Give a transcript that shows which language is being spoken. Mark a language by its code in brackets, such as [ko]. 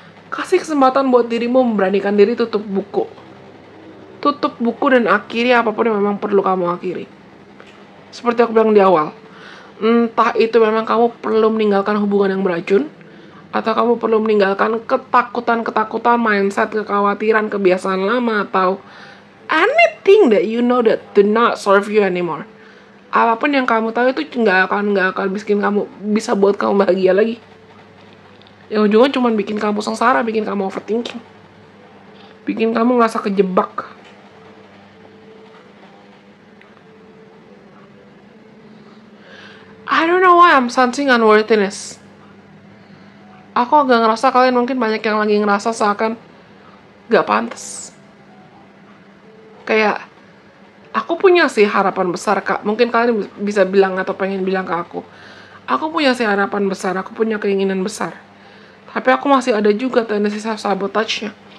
[id] Kasih kesempatan buat dirimu memberanikan diri tutup buku. Tutup buku dan akhiri apapun yang memang perlu kamu akhiri. Seperti aku bilang di awal, entah itu memang kamu perlu meninggalkan hubungan yang beracun, atau kamu perlu meninggalkan ketakutan, mindset, kekhawatiran, kebiasaan lama, atau [en] anything that you know that do not serve you anymore. [id] Apapun yang kamu tahu itu nggak akan bikin kamu bisa buat kamu bahagia lagi. Yang ujungnya cuma bikin kamu sengsara, bikin kamu overthinking, bikin kamu ngerasa kejebak. [en] I don't know why I'm sensing unworthiness. [id] Aku agak ngerasa kalian mungkin banyak yang lagi ngerasa seakan gak pantas. Kayak, aku punya sih harapan besar, Kak. Mungkin kalian bisa bilang atau pengen bilang ke aku. Aku punya sih harapan besar, aku punya keinginan besar. Tapi aku masih ada juga tendensi self-sabotage-nya.